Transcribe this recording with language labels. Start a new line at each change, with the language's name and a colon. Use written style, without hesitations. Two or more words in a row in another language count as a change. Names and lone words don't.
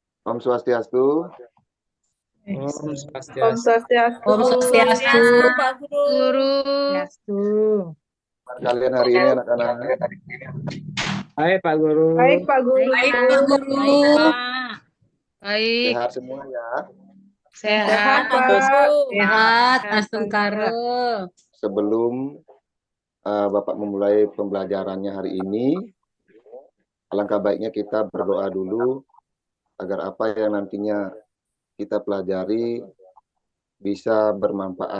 Sanskrit: Om Swastiastu. Om Om Swastiastu. Swastiastu. Om Swastiastu.
Indonesian: Pak Guru.
Sanskrit: Swastiastu.
Indonesian: Kalian hari ini anak-anak. Hai Pak Guru. Baik Pak Guru. Baik Pak Guru. Baik, Pak. Baik. Sehat semua ya. Sehat Sehat. Pak. Sehat. Sehat, Astungkara. Sebelum Bapak memulai pembelajarannya hari ini, alangkah baiknya kita berdoa dulu agar apa yang nantinya kita pelajari bisa bermanfaat.